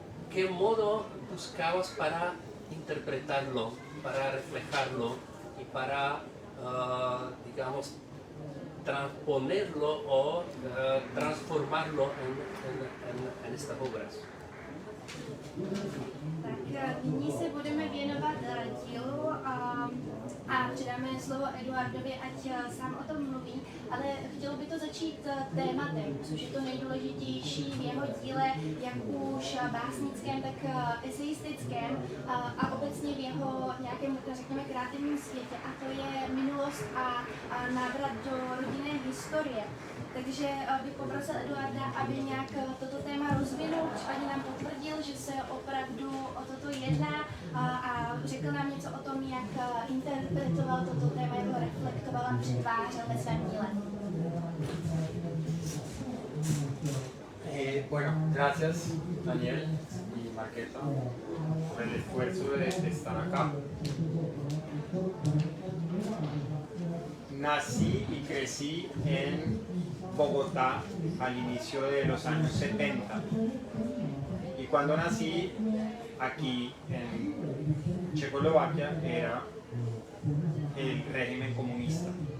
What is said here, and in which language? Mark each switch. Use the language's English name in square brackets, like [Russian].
[Spanish] qué modo buscabas para interpretarlo, para reflejarlo y para, digamos, transponerlo o transformarlo en estas obras? [Czech] Tak nyní se budeme věnovat dílu a předáme slovo Eduardovi, ať sám o tom mluví, ale chtělo by to začít tématem, což je to nejdůležitější v jeho díle, jak už básnickém, tak eseistickém a obecně v jeho nějakém, řekněme, kreativním světě, a to je minulost a návrat do rodinné historie. Takže bych poprosil Eduarda, aby nějak toto téma rozvinul, případně nám potvrdil, že se opravdu o toto jedná a řekl nám něco o tom, jak interpretoval toto téma, jak ho reflektoval a přetvářel ve svém díle. [Spanish] Bueno, gracias Daniel y Marqueta por el esfuerzo de estar acá. Nací y crecí en Bogotá al inicio de los años 70 y cuando nací aquí en Checoslovaquia era el régimen comunista,